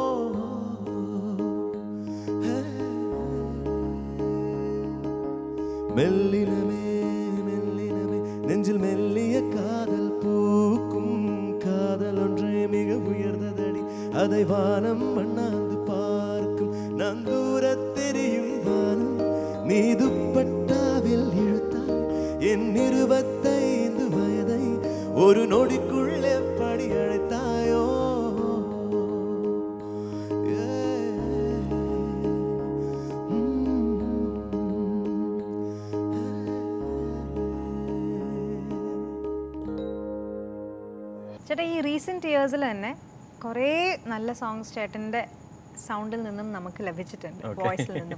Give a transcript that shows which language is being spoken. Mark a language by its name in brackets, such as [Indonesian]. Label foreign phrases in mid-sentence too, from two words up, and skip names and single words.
[Tamil] மெல்லினமே மெல்லினமே நெஞ்சில் மெல்லிய காதல் பூக்கும் காதல் ஒன்றே மிக உயர்ந்ததடி அதை வானம் அண்ணாந்து பார்க்கும் நான் தூரத்தெரியும் வானம் நீ துப்பட்டாவில் இழுத்தாய் என் 25 வயதை ஒரு நொடிக்குள்ளே படி அழைத்தாயோ [Malayalam] ചേട്ടാ, ഈ [English] recent years [Malayalam] തന്നെ കുറേ നല്ല സോങ്സ് ചേട്ടൻ്റെ സൗണ്ടിൽ നിന്നും നമുക്ക് ലഭിച്ചിട്ടുണ്ട്, വോയിസിൽ നിന്നും.